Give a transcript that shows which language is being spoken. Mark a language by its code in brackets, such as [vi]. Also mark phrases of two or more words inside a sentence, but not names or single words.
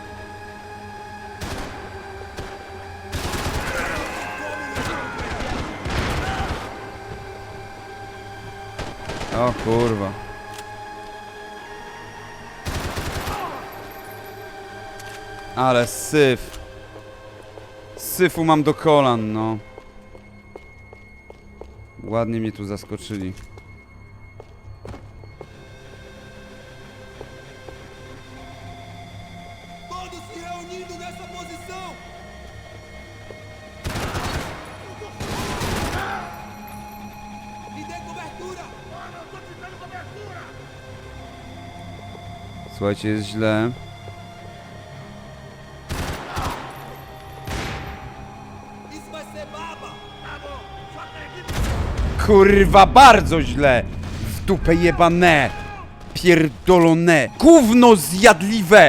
[pl] O kurwa. Ale syf. Syfu mam do kolan, no. Ładnie mnie tu zaskoczyli. [pt] Todos se reunindo nessa posição! Me dê cobertura! [pl] Słuchajcie, jest źle. [pt] Isso vai ser baba! [pl] Kurwa, bardzo źle! W dupę jebane! Pierdolone! Gówno zjadliwe!